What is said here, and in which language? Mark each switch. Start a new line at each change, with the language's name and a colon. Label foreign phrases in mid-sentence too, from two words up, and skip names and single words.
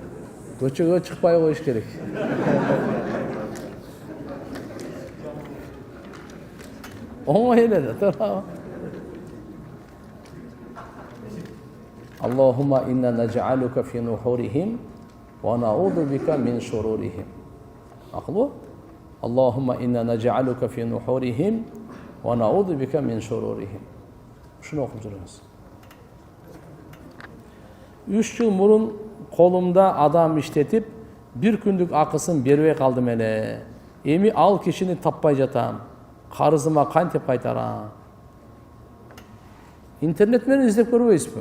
Kyrgyz: Көчөгө чыкпай коюш керек. Оңой эле да, туура.
Arabic: اللهم إنا نجعلك في نحورهم ونعوذ بك من شرورهم.
Kyrgyz: Акылбы?
Arabic: اللهم إنا نجعلك في نحورهم ونعوذ بك من شرورهم.
Kyrgyz: Шуну окуп жүрүңүз. 3 жыл мурун колумда адам иштетип, bir күндүк акысын бербей калдым эле. Эми ал кишини таппай жатам. Карызыма кантип кайтарам? Интернет менен издеп көрбөйсүзбү?